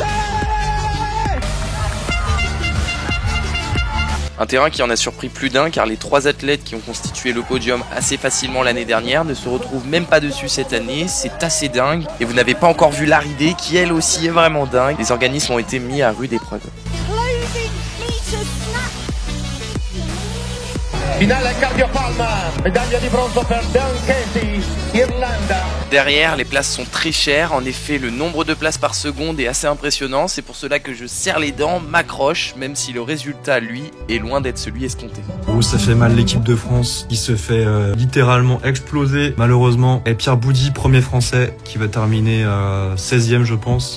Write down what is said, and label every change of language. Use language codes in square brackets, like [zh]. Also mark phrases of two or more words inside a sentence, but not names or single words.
[fr] Un terrain qui en a surpris plus d'un, car les 3 athlètes qui ont constitué le podium assez facilement l'année dernière ne se retrouvent même pas dessus cette année. C'est assez dingue. Et vous n'avez pas encore vu l'arrivée qui elle aussi est vraiment dingue. Les organismes ont été mis à rude épreuve. [it] Finale cardiopalma, medaglia di bronzo per Dan Casey, Irlanda. [fr] Derrière, les places sont très chères. En effet, le nombre de places par seconde est assez impressionnant. C'est pour cela que je serre les dents, m'accroche, même si le résultat, lui, est loin d'être celui escompté. Oh, ça fait mal l'équipe de France qui se fait littéralement exploser, malheureusement. Et Pierre Boudy, premier français, qui va terminer 16e, je pense.